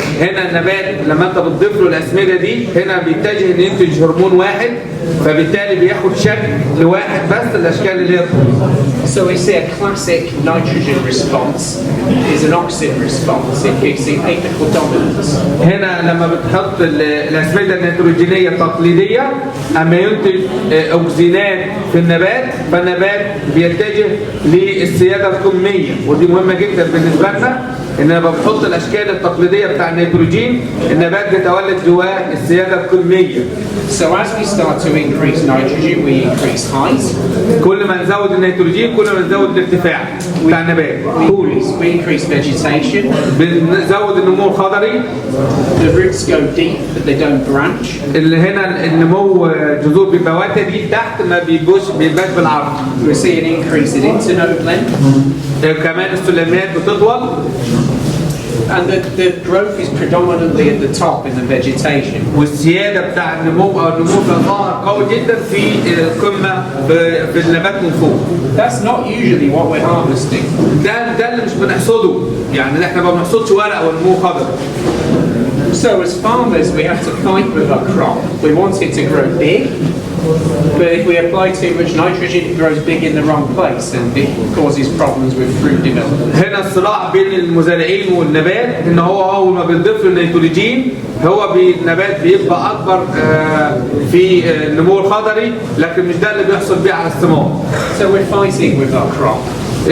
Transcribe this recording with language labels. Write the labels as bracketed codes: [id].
[ar] هنا النبات لما انت بتضيف له الاسمده دي هنا بيتجه ان ينتج هرمون واحد فبالتالي بياخد شكل لواحد بس الاشكال اللي هي. [en] So we see a classic nitrogen response is an auxin response increasing apical dominance. [ar] هنا لما بتحط الاسمده النيتروجينيه التقليديه اما ينتج اكسينات في النبات فالنبات بيتجه للسياده القميه ودي مهمه جدا بالنسبه لنا ان لما بنحط الاشكال التقليديه بتاع النيتروجين النبات بيتولد جواه السياده القميه. [en] So as we start to increase nitrogen, we increase height. [ar] كل ما نزود النيتروجين كل ما نزود الارتفاع بتاع النبات. [en] We increase vegetation. [ar] بنزود النمو الخضري. [en] The roots go deep, but they don't branch. [ar] اللي هنا النمو جذور بيبقى وتدي تحت ما بيبقاش بالعرض. [en] We see an increase in internode length. [ar] كمان السلمات بتطول. [en] And the growth is predominantly at the top in the vegetation. [ar] والسيادة بتاع النمو أو النمو ظاهر قوي جدا في القمة في النبات من فوق. [en] That's not usually what we're harvesting. [ar] ده اللي مش بنحصده، يعني احنا ما بنحصدش ورق ونمو خضر. [en] So as farmers, we have to fight with our crop. We want it to grow big, but if we apply too much nitrogen, it grows big in the wrong place and it causes problems with fruit development. [ar] هنا الصراع بين المزارعين والنبات ان هو اول ما بنضيف له النيتروجين هو النبات بيبقى اكبر في النمو الخضري لكن مش ده اللي بيحصل بيه على الثمار. [en] So we're fighting with our crop.